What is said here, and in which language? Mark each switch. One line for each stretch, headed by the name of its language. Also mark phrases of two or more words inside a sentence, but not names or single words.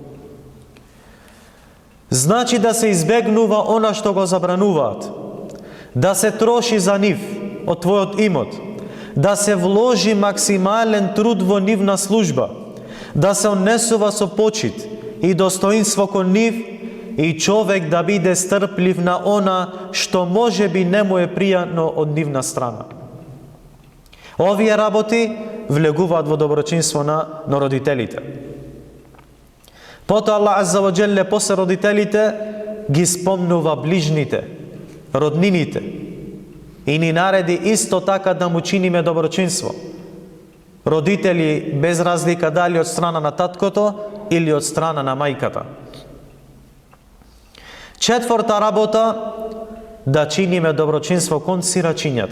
Macedonian: Значи да се избегнува она што го забрануваат, да се троши за нив од твојот имот, да се вложи максимален труд во нивна служба, да се однесува со почит и достоинство кон нив и човек да биде стрплив на она што може би не му е пријатно од нивна страна. Овие работи влегуваат во доброчинство на родителите. Потоа Аллах
Arabic: عز وجل
Macedonian: после родителите ги спомнува ближните, роднините и ни нареди исто така да му чиниме доброчинство. Родители без разлика дали од страна на таткото или од страна на мајката. Четврта работа, да чиниме доброчинство кон сирачињата.